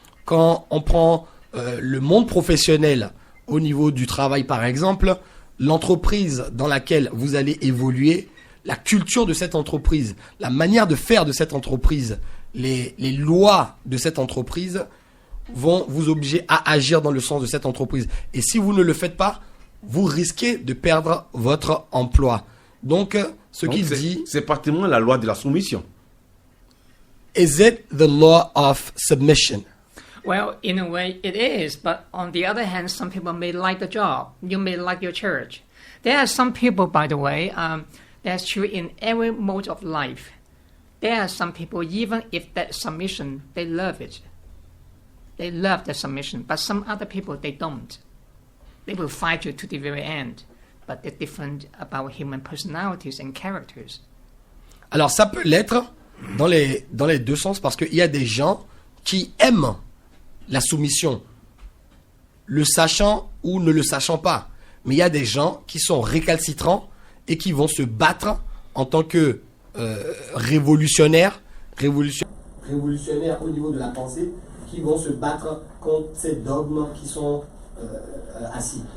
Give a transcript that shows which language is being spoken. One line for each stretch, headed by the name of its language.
French: Quand on prend le monde professionnel au niveau du travail par exemple, l'entreprise dans laquelle vous allez évoluer, la culture de cette entreprise, la manière de faire de cette entreprise, les lois de cette entreprise vont vous obliger à agir dans le sens de cette entreprise. Et si vous ne le faites pas, vous risquez de perdre votre emploi. Donc, qu'il dit... C'est pratiquement la loi de la soumission.
English: Is it the law of submission? Well, in a way it is, but on the other hand, some people may like the job. You may like your church. There are some people, by the way, that's true in every mode of life. There are some people, even if that submission, they love it. They love the submission, but some other people, they don't. They will fight you to the very end, but they're different about human personalities and characters.
French: Alors ça peut l'être dans les deux sens, parce qu'il y a des gens qui aiment la soumission, le sachant ou ne le sachant pas. Mais il y a des gens qui sont récalcitrants et qui vont se battre en tant que révolutionnaires au niveau de la pensée, qui vont se battre contre ces dogmes qui sont assis.